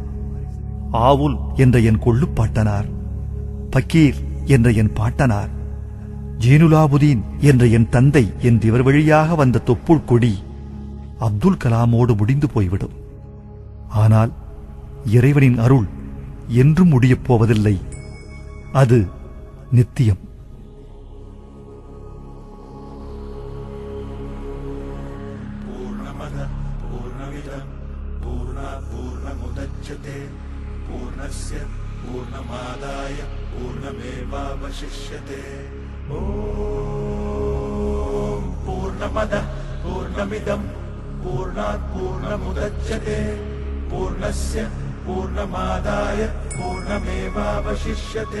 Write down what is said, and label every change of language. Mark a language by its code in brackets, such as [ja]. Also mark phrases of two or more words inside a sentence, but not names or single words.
[ta] ஆவுல் என்ற என் கொள்ளுப்பாட்டனார், பக்கீர் என்ற என் பாட்டனார், ஜெய்னுலாபுதீன் என்ற என் தந்தை என்ற இவர் வழியாக வந்த தொப்புள் கொடி அப்துல் கலாமோடு முடிந்து போய்விடும். ஆனால் இறைவனின் அருள் என்றும் முடியப் போவதில்லை. அது நித்தியம். [sa] पूर्णमदः पूर्णमिदं पूर्णात् पूर्णमुदच्यते पूर्णस्य पूर्णमादाय पूर्णमेवावशिष्यते. ॐ पूर्णमदः पूर्णमिदं पूर्णात् पूर्णमुदच्यते पूर्णस्य पूर्णमादाय पूर्णमेवावशिष्यते.